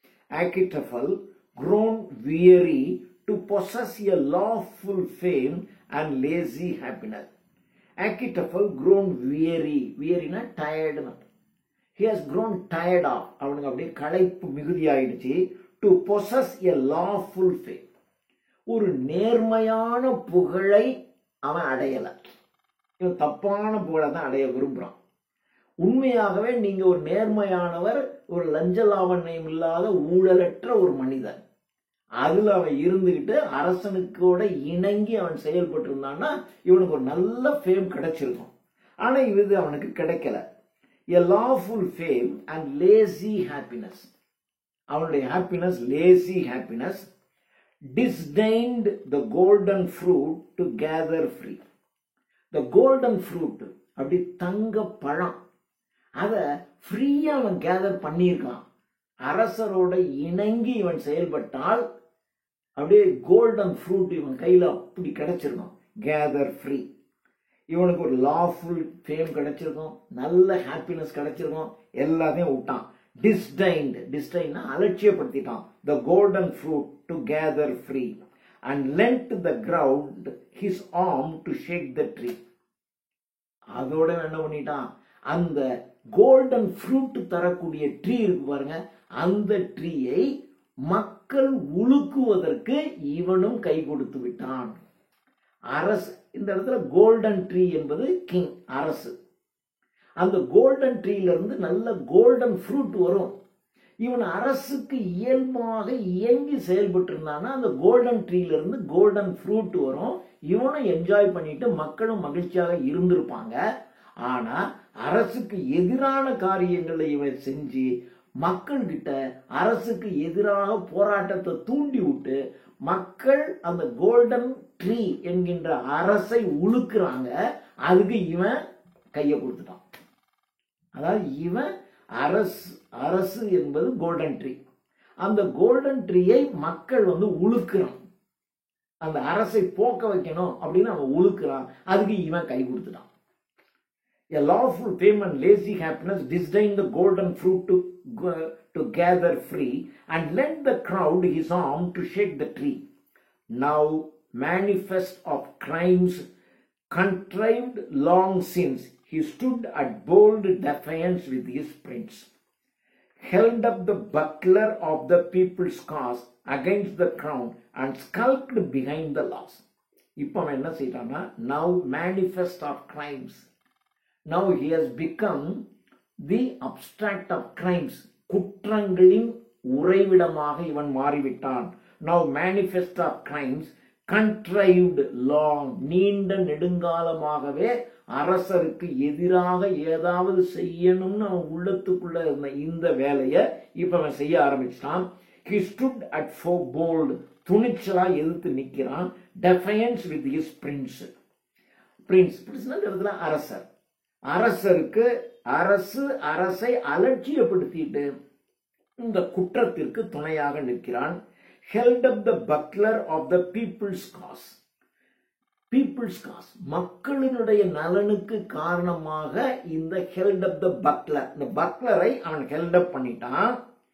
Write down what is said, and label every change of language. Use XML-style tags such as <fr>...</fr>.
<en>Achitophel, grown weary to possess a lawful fame and lazy happiness. Achitophel grown weary, wearyனா tired. He has grown tired of,</en> <ta>அவனுக்கு அப்படியே களைப்பு மிகுதியாயிடுச்சு.</ta> <en>To possess a lawful fame,</en> <ta>ஒரு நேர்மையான புகழை அவன் அடையல. இவன் தப்பான புகழை தான் அடைய விரும்புறான். உண்மையாகவே நீங்க ஒரு நேர்மையானவர், ஒரு லஞ்ச லாவண்யம் இல்லாத ஊழலற்ற ஒரு மனிதன், அதுல அவன் இருந்துகிட்டு அரசனுக்கோட இணங்கி அவன் செயல்பட்டு இருந்தான்னா இவனுக்கு ஒரு நல்ல ஃபேம் கிடைச்சிருக்கும். ஆனா இது அவனுக்கு கிடைக்கல.</ta> <en>A lawful fame and lazy happiness, அவனுடைய happiness lazy happiness. Disdained the golden fruit to gather free. The golden fruit,</en> <ta>அப்படி தங்க பழம், அத ஃப்ரீயா அவன் கேதர் பண்ணியிருக்கான். அரசரோட இணங்கி இவன் செயல்பட்டால் அப்படியே கோல்டன் ஃப்ரூட் இவன் கையில அப்படி கிடைச்சிருக்கும்.</ta> <en>gather free,</en> <ta>இவனுக்கு ஒரு லாஃபுல் ஃபேம் கிடைச்சிருக்கும், நல்ல ஹாப்பினஸ் கிடைச்சிருக்கும், எல்லாத்தையும் விட்டான். டிஸ்டைன்னா அலட்சியப்படுத்திட்டான்.</ta> <en>The golden fruit to gather free and lent the ground his arm to shake the tree.</en> <ta>அதோட என்ன பண்ணிட்டான், அந்த கோல்டன் ஃப்ரூட் தரக்கூடிய ட்ரீ இருக்கு பாருங்க, அந்த ட்ரீயை மக்கள் உழுக்குவதற்கு இவனும் கை கொடுத்து விட்டான். அரசு, இந்த இடத்துல கோல்டன் ட்ரீ என்பது கிங், அரசு. அந்த கோல்டன் ட்ரீல இருந்து நல்ல கோல்டன் ஃப்ரூட் வரும். இவன் அரசுக்கு இயல்பாக இயங்கி செயல்பட்டு இருந்தானா அந்த கோல்டன் ட்ரீல இருந்து கோல்டன் ஃப்ரூட் வரும். இவனும் என்ஜாய் பண்ணிட்டு மக்களும் மகிழ்ச்சியாக இருந்திருப்பாங்க. ஆனா அரசுக்கு எதிரான காரியங்களை இவன் செஞ்சு மக்கள் கிட்ட அரசுக்கு எதிராக போராட்டத்தை தூண்டி விட்டு மக்கள் அந்த கோல்டன் ட்ரீ என்கின்ற அரசை உழுக்குறாங்க. அதுக்கு இவன் கைய கொடுத்துட்டான். அதாவது இவன் அரசு என்பது கோல்டன் ட்ரீ, அந்த கோல்டன் ட்ரீயை மக்கள் உழுக்குறான். அந்த அரசை போக்க வைக்கணும் அப்படின்னு அவன் உழுக்குறான். அதுக்கு இவன் கை கொடுத்துட்டான்.</ta> <en>A lawful fame and lazy happiness disdain the golden fruit to gather free and lent the crowd his arm to shake the tree. Now manifest of crimes contrived long since, he stood at bold defiance with his prince. held up the buckler of the people's cause against the crown and skulked behind the laws.</en> <ta>இப்போ அவன் என்ன செய்யறான்னா,</ta> <en>now manifest of crimes. Now he has become the abstract of crimes.</en> <ta>குற்றங்களின் உறைவிடமாக இவன் மாறிவிட்டான்.</ta> <en>Now manifest of crimes, contrived long,</en> <ta>நீண்ட நெடுங்காலமாகவே அரசருக்கு எதிராக ஏதாவது செய்யணும்னு அவன் உள்ளத்துக்குள்ள இருந்த இந்த வேலையை இப்ப அவன் செய்ய ஆரம்பிச்சிட்டான்.</ta> <en>He stood at for bold,</en> <ta>துணிச்சலா எதிர்த்து நிற்கிறான்.</ta> <en>Defiance with his prince.</en> <ta>Prince அரசர். அரசருக்கு அரசை அலட்சியப்படுத்திட்டு இந்த குற்றத்திற்கு துணையாக நிற்கிறான்.</ta> <en>held up the buckler of the people's cause. people's cause,</en> <ta>மக்களினுடைய நலனுக்கு காரணமாக இந்த</ta> <en>held up the buckler,</en> <ta>இந்த பக்லரை அவன் held up பண்ணிட்டான்.</ta>